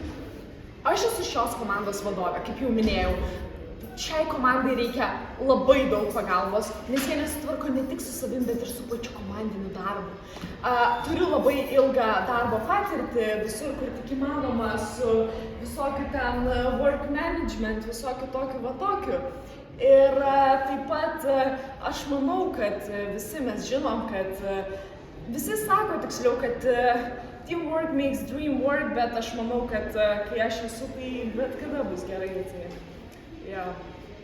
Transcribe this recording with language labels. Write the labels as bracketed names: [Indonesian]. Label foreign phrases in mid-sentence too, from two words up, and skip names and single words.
[Lithuanian] Aš esu šios komandos vadovė, kaip jau minėjau. šiai komandai reikia labai daug pagalbos, nes jie nesitvarko ne tik su savim, bet ir su pačiu komandiniu darbu. Turiu labai ilgą darbo patirtį visur, kur tik įmanoma, su visokiu ten [English] work management, [Lithuanian] visokiu tokiu va tokiu. Ir taip pat aš manau, kad visi mes žinom, kad visi sako tiksliau, kad [English] teamwork makes dream work, [Lithuanian] bet aš manau, kad kai aš esu, tai bet kada bus gerai. Tai, yeah.